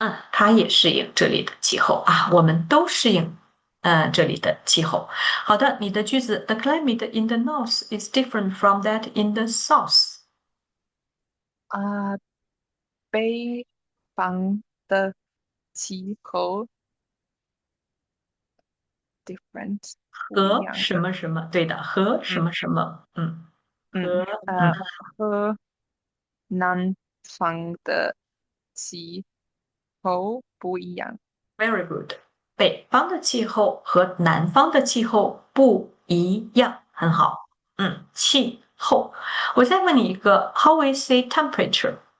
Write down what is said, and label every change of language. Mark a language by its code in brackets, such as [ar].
[zh] 他也适应这里的气候啊，我们都适应，这里的气候。好的，你的句子， [en] The climate in the north is different from that in the south。 [zh] 啊，北方的气候 different 不一样。和什么什么，对的，和什嗯么什么，和嗯和南方的气候不一样。 [en] very good。 [zh] 北方的气候和南方的气候不一样，很好。气候。我再问你一个， [en] How is the temperature？